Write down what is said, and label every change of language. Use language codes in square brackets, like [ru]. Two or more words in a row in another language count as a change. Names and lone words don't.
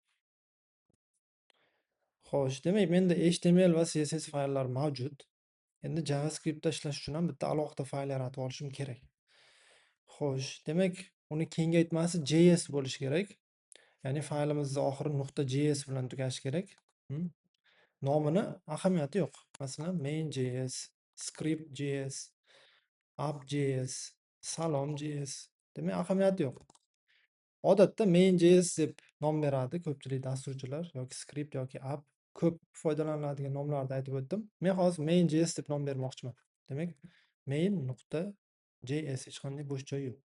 [uz] Xo'sh, demak, menda HTML va CSS fayllar mavjud. Endi JavaScriptda ishlash uchun ham bitta alohida fayl yaratib olishim kerak. Xo'sh, demak, uni kengaytmasi JS bo'lishi kerak. Ya'ni faylimizni oxiri .js bilan tugashi kerak. Hmm. Nomini ahamiyati yo'q. Masalan, main.js, script.js, app.js, salom.js. Demak, ahamiyati yo'q. Odatda main.js deb nom beradi ko'pchilik dasturchilar yoki script yoki app. Ko'p foydalaniladigan nomlarni aytib o'tdim. Men hozir main.js deb nom bermoqchiman. Demak, main.js hech qanday bo'sh joy yo'q.